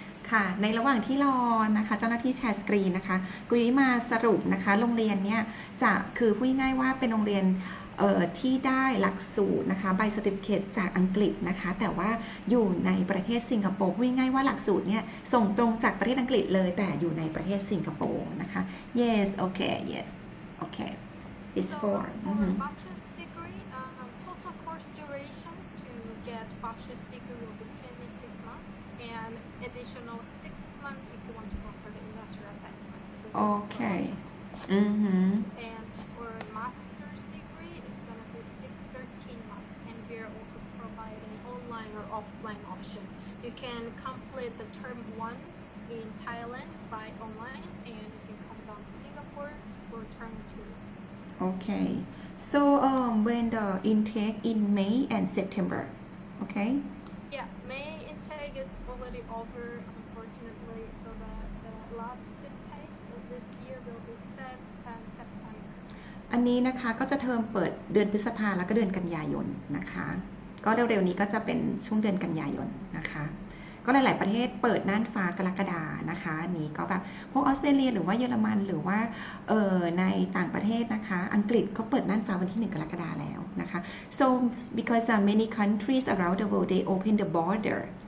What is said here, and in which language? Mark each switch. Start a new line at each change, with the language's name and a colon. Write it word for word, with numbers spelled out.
Thai: ค่ะในระหว่างที่รอนะคะ เจ้าหน้าที่แชร์สกรีนนะคะกุยมาสรุปนะคะ โรงเรียนเนี่ยจะคือพูดง่ายๆว่าเป็นโรงเรียนเอ่อที่ได้หลักสูตรนะคะใบสติฟิเคตจากอังกฤษนะคะ แต่ว่าอยู่ในประเทศสิงคโปร์พูดง่ายๆว่าหลักสูตรเนี่ยส่งตรงจากประเทศอังกฤษเลยแต่อยู่ในประเทศสิงคโปร์นะคะ yes okay yes okay it's
English: So for um, m h for m bachelor's degree, um, total course duration to get bachelor's degree will be twenty six months, and additional six months if you want to go for the industrial attachment. This is also an okay option. mm-hmm. S- And for a master's degree, it's gonna be six, thirteen months, and we are also providing online or offline option. You can complete the term one in Thailand by online, and you can come down to Singapore for term two. Okay. So um, when the intake in May and September, okay? Yeah, May intake is already over, unfortunately, so the, the last intake of this year will be set um, September.
Thai: อันนี้นะคะก็จะเทอมเปิดเดือนพฤษภาแล้วก็เดือนกันยายนนะคะ ก็เร็วๆนี้ก็จะเป็นช่วงเดือนกันยายนนะคะ ก็หลายๆประเทศเปิดน่านฟ้ากรกฎานะคะอันนี้ก็แบบพวกออสเตรเลียหรือว่าเยอรมันหรือว่าเอ่อในต่างประเทศนะคะ อังกฤษก็เปิดน่านฟ้าวันที่หนึ่งกรกฎาแล้วนะคะ
English: so because uh, many countries around the world they open the border